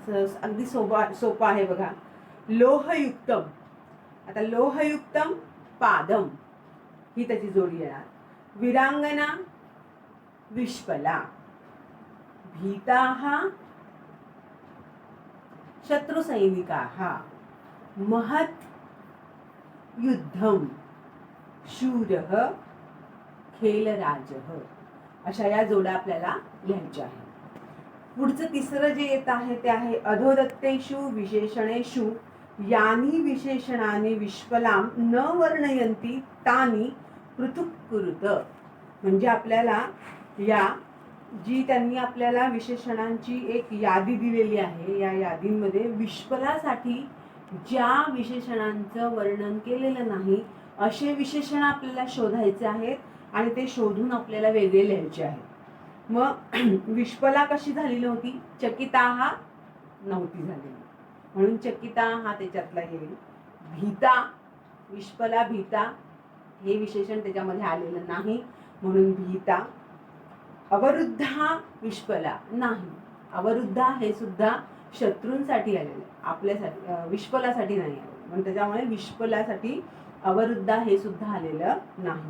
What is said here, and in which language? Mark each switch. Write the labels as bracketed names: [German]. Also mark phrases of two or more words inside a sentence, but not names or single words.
[Marathi] तर अगदी सोपं आहे बघा। लोहयुक्तम, आता [Sanskrit] लोहयुक्तम पादम [Marathi] ही त्याची जोडी येणार। [Sanskrit] वीरांगना विश्वला, भीताः शत्रुसैनिकाः, महत् युद्धम शूरः खेलराजः। [Marathi] अशा या जोड्या आपल्याला लिहायच्या आहेत। पुढचं तिसरं जे येत आहे ते आहे [Sanskrit] अधोदत्तेषु विशेषणेषु यानी विशेषणानि विश्वलां न वर्णयन्ति तानि पृथक् कुरुत। [Marathi] म्हणजे आपल्याला या जी त्यांनी आपल्याला विशेषणांची एक यादी दिलेली आहे, या यादीमध्ये विश्वलासाठी ज्या विशेषणांचं वर्णन केलेलं नाही असे विशेषण आपल्याला शोधायचे आहेत आणि ते शोधून आपल्याला वेगळे लिहायचे आहेत। मग विश्पला कशी झालेली होती? चकिता हा नव्हती झालेली, म्हणून चकिता हा त्याच्यातला येईल. भीता, विश्पला भीता हे विशेषण त्याच्यामध्ये आलेलं नाही, म्हणून भीता. अवरुद्धा विश्पला नाही, अवरुद्धा हे सुद्धा शत्रूंसाठी आलेलं आहे, आपल्यासाठी विश्पलासाठी नाही आलेलं, म्हणून त्याच्यामुळे विश्पलासाठी अवरुद्धा हे सुद्धा आलेलं नाही.